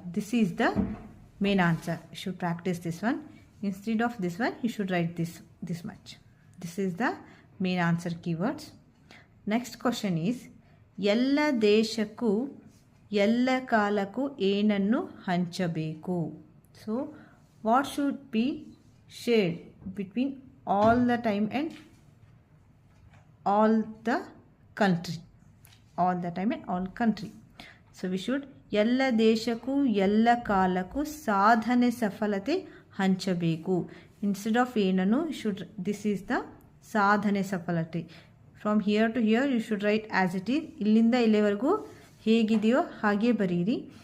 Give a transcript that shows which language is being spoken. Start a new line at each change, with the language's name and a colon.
English: This is the main answer. You should practice this one. Instead of this one, you should write this much. This is the main answer keywords. Next question is,
Kannada: ಎಲ್ಲ ದೇಶಕ್ಕೂ ಎಲ್ಲ ಕಾಲಕ್ಕೂ ಏನನ್ನು ಹಂಚಬೇಕು?
English: So what should be shared between all the time and all the country? All the time and all country. So we should
Kannada: ಎಲ್ಲ ದೇಶಕ್ಕೂ ಎಲ್ಲ ಕಾಲಕ್ಕೂ ಸಾಧನೆ ಸಫಲತೆ ಹಂಚಬೇಕು.
English: Instead of ಏನನ್ನು should, this is the ಸಾಧನೆ ಸಫಲತೆ. From here to here you should write as it is.
Kannada: ಇಲ್ಲಿಂದ ಇಲ್ಲಿವರೆಗೂ ಹೇಗಿದೆಯೋ ಹಾಗೆ ಬರೀರಿ.